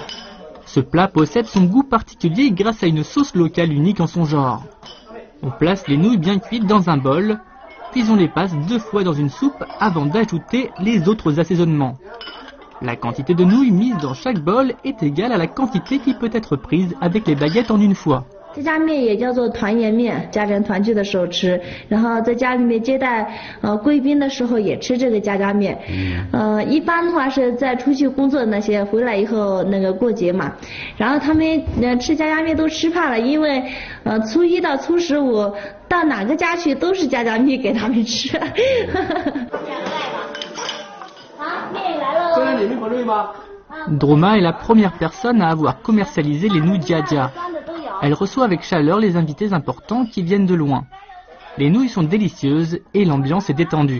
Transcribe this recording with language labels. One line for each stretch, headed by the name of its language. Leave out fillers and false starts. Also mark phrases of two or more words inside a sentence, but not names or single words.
French: Ce plat possède son goût particulier grâce à une sauce locale unique en son genre. On place les nouilles bien cuites dans un bol, puis on les passe 2 fois dans une soupe avant d'ajouter les autres assaisonnements. La quantité de nouilles mise dans chaque bol est égale à la quantité qui peut être prise avec les baguettes en une fois.
Chinese: 这家面也叫做团圆面，家人团聚的时候吃，然后在家里面接待贵宾的时候也吃这个家家面。一般的话是在出去工作的那些回来以后那个过节嘛，然后他们吃家家面都吃怕了，因为初一到初15到哪个家去都是家家面给他们吃。
French: Droma est la première personne à avoir commercialisé les nouilles jiajia. Elle reçoit avec chaleur les invités importants qui viennent de loin. Les nouilles sont délicieuses et l'ambiance est détendue.